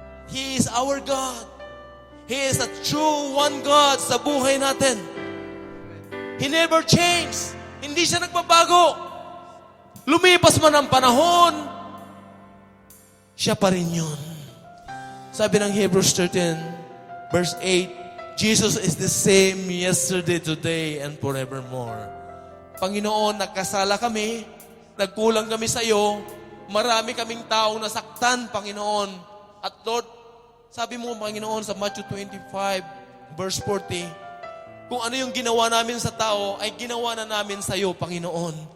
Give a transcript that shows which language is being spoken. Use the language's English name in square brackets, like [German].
[English] He is our God. He is a true one God [Filipino] sa buhay natin. [English] He never changed. [Filipino] Hindi siya nagbabago. Lumipas man ang panahon, siya pa rin yun. Sabi ng [English] Hebrews 13, verse 8, Jesus is the same yesterday, today, and forevermore. [Filipino] Panginoon, nagkasala kami, nagkulang kami sa iyo, marami kaming taong nasaktan, Panginoon. At Lord, sabi mo, Panginoon, sa Matthew 25, verse 40, kung ano yung ginawa namin sa tao, ay ginawa na namin sa iyo, Panginoon.